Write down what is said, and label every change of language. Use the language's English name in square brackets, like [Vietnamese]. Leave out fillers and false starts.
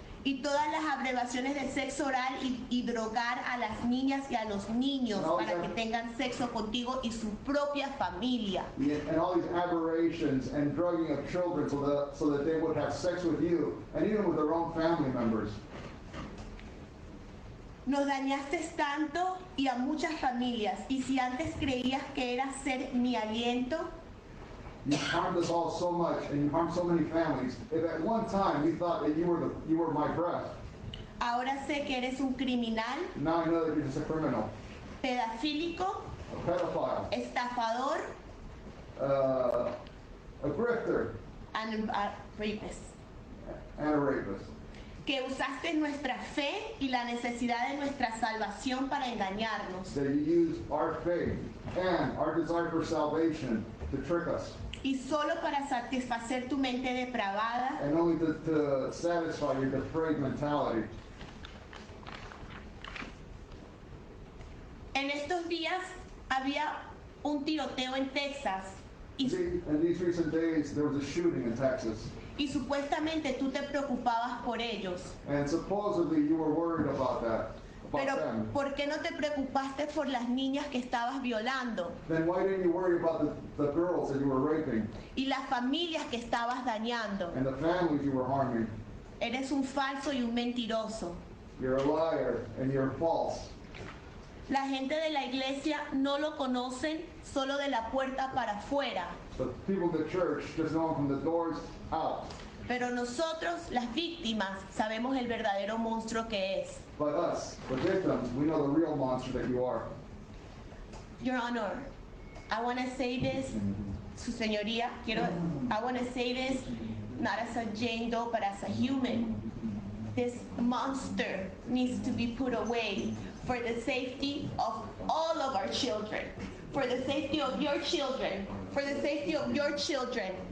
[Spanish] Y todas las abreviaciones de sexo oral y drogar a las niñas y a los niños No, para ya- que tengan sexo contigo y su propia familia. [English] And all these aberrations and drugging of children so that they would have sex with you and even with their own family members. [Spanish] Nos dañaste tanto y a muchas familias. Y si antes creías que era ser mi aliento, [English] You harmed us all so much, and you harmed so many families. If at one time you thought that you were my breath, [Spanish] ahora sé que eres un criminal, [English] now I know that you're just a criminal, [Spanish] pedofílico, [English] a pedophile, [Spanish] estafador, [English] a grifter, and a rapist. and a rapist. [Spanish] Que usaste nuestra fe y la necesidad de nuestra salvación para engañarnos. [English] That you use our faith and our desire for salvation to trick us, [Spanish] Y solo para satisfacer tu mente depravada, [English] and only to satisfy your depraved mentality. [Spanish] en estos días Había un tiroteo en Texas y, [English] See, in these recent days, there was a shooting in Texas, [Spanish] y supuestamente tú te preocupabas por ellos. [English] and supposedly you were worried about that, about [Spanish] Pero [English] them. [Spanish] ¿por qué no te preocupaste por las niñas que estabas violando [English] Then why didn't you worry about the girls that you were raping [Spanish] y las familias que estabas dañando? [English] and the families you were harming? [Spanish] Eres un falso y un mentiroso. [English] You're a liar and you're false. [Spanish] La gente de la iglesia no lo conocen solo de la puerta para afuera, [English] The people in the church just know from the doors out. [Spanish] pero nosotros, las víctimas, sabemos el verdadero monstruo que es. [English] But us, the victims, we know the real monster that you are. Your Honor, I want to say this, [Spanish] Su Señoría, [English] I want to say this not as a Jane Doe, but as a human. This monster needs to be put away for the safety of all of our children, for the safety of your children, for the safety of your children.